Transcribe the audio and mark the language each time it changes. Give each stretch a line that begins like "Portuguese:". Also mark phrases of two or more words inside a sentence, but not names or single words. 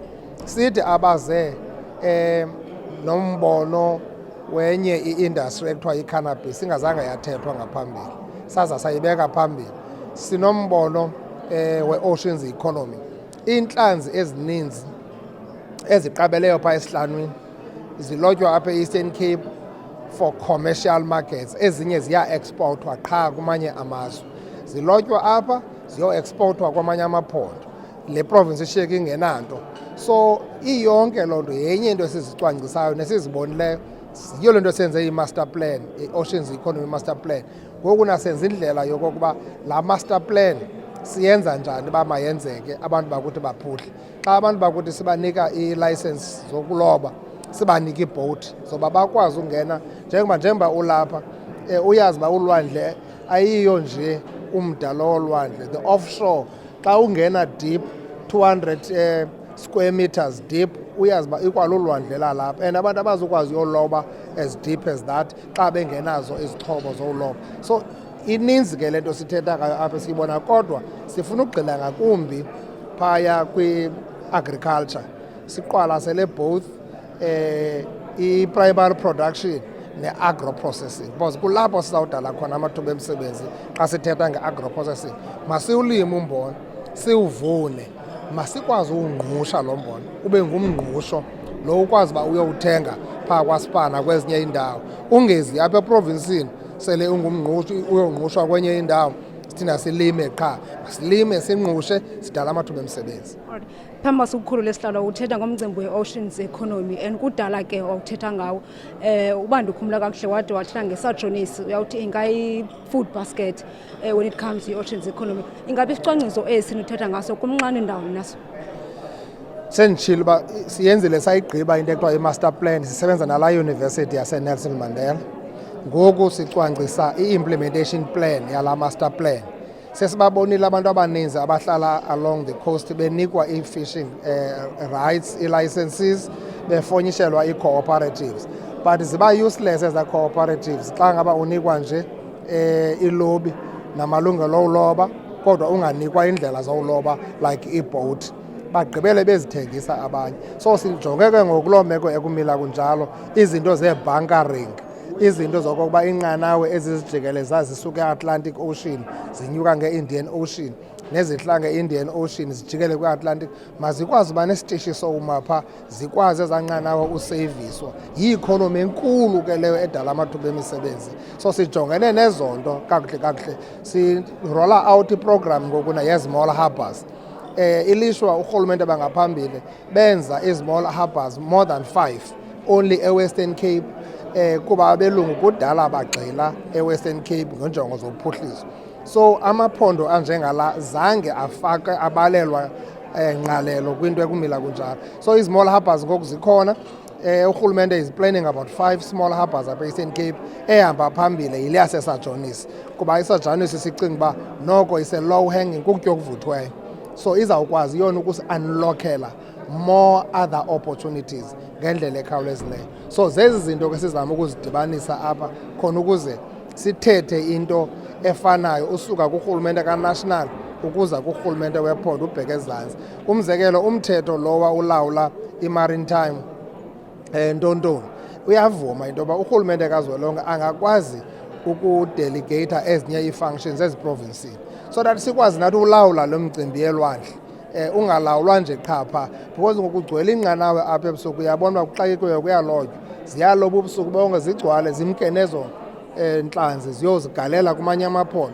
Xhosa: Sithi abaze nombono wenye i-industry ekuthiwa yi-cannabis ingazange yathethwa ngaphambili, saza sayibeka phambili. Sinombono we-oceans economy, iintlanzi ezininzi eziqabeleyo phaa esihlanwini zilotywa apha e-Eastern Cape
English: for commercial markets,
Xhosa: ezinye ziya-exportwa qha kumanye amazwe. Zilotywa apha ziyo-exportwa kwamanye amaphondo, le province ishiyeke ingenanto. So iyonke loo nto yenye into esizicwangcisayo nesizibonileyo, yiyo le nto senze
English: i-master plan, i-Oceans Economy Master Plan.
Xhosa: Ngoku nasenza indlela yokokuba laa
English: master plan
Xhosa: siyenza njani uba mayenzeke, abantu bakuthi baphuhle. Xa abantu bakuthi sibanika ii-license zokuloba, sibanike iibhowuthi zoba bakwazi ukungena njengoba ulapha, uyazi uba ulwandle ayiyo nje umda lo wolwandle,
English: the offshore.
Xhosa: Xa ungena deep 200
English: square meters deep,
Xhosa: uyazi uba ikwalulwandle lalapha, and abantu abazukwazi uyoloba
English: as deep as that
Xhosa: xa bengenazo izixhobo zowuloba. So ininzi ke le nto sithetha ngayo apha siyibona, kodwa sifuna ukugxila ngakumbi phaya kwi-agriculture. Siqwalasele both
English: i-primary production
Xhosa: ne-agro-processing, because kulapho sizawudala khona amathuba emisebenzi. Xa sithetha nge-agro-processing, masiwulime umbona, siwuvune, masikwazi uwungqusha lo mbona ube ngumngqusho lo ukwazi uba uyowuthenga phaa kwaSpana kwezinye iindawo, ungezi apha eprovinsini sele ungumngqusho uyongqushwa kwenye indawo. thina silime qha, silime sinqushe sidala amathuba emisebenzi. Phambi kokukhulu lesihlalo uthetha ngomcimbi we-Oceans Economy and kudala ke wawuthetha ngawo uba ndikhumula kakuhle wade wathetha ngesajonisi uyawuthi ingayi-food basket
English: when it comes to
Xhosa: i-Oceans Economy. Ingabe isicwangciso esi nithetha ngaso kumnqani ndawoni naso? Senditshilo uba siyenzile sayigqiba into ekuthiwa
English: i-master plan,
Xhosa: sisebenza nalaa yunivesithi yaseNelson Mandela. Ngoku sicwangcisa
English: i-implementation plan
Xhosa: yalaa master plan. Sesibabonile abantu abaninzi abahlala
English: along the coast
Xhosa: benikwa
English: i-fishing rights,
Xhosa: i-licenses, befonyishelwa ii-cooperatives. But ziba useless ezaa cooperatives xa ngaba unikwa nje ilobi namalungelo oloba kodwa unganikwa indlela zowuloba like i-boat. Bagqibele bezithengisa abanye. So sijonge ke ngokuloo meko ekumila kunjalo izinto zee-bunkering, izinto zokokuba inqanawe ezizijikeleza zisuka e-Atlantic Ocean zinyuka nge-Indian Ocean nezihla nge-Indian Ocean zijikele kwi-Atlantic mazikwazi uba nesitishi sowuma phaa, zikwazi ezaa nqanawe useyiviswa. Yi-economy enkulu ke leyo edala amathuba emisebenzi. So sijongene nezo nto kakuhle sirola out iprogram ngokuna ye-small harbours. Ilishwa urhulumente bangaphambili benza
English: i-small harbours more than
Xhosa: 5 only e-Western Cape kuba abelungu kudala bagxila e-Western Cape ngenjongo zophuhliso. So amaphondo anjengala zange afake abalelwa ngqalelo kwinto ekumila kunjalo. So
English: i-small harbours
Xhosa: ngoku zikhona. Urhulumente
English: is planning about 5 small harbours
Xhosa: apha e-Eastern Cape ehamba phambili yile yaseSajonisi kuba isajonisi sicinga uba noko
English: ise-low hanging
Xhosa: kukutya okuvuthweyo. So izawukwazi yona ukusi-unlockela
English: more other opportunities
Xhosa: ngendlela ekhawulezileyo. So zezi zinto ke sizama ukuzidibanisa apha khona ukuze sithethe into efanayo usuka kurhulumente ka-national ukuza kurhulumente wephondo ubheke ezantsi. Umzekelo umthetho lowa ulawula i-maritime Ntontoni uyavuma into yoba urhulumente kazwelonke angakwazi ukudelegata ezinye ii-functions eziprovinsini
English: so that
Xhosa: sikwazi nathi ulawula lo mcimbi yelwandle ungalawulwa nje qha phaa because ngokugcwele inqanawe apha ebusuku uyabona uba kuxakekiweyo kuyalotywa ziyaloba ubusuku bonke zigcwale zimke nezo ntlanzi ziyozigalela kumanye amaphondo.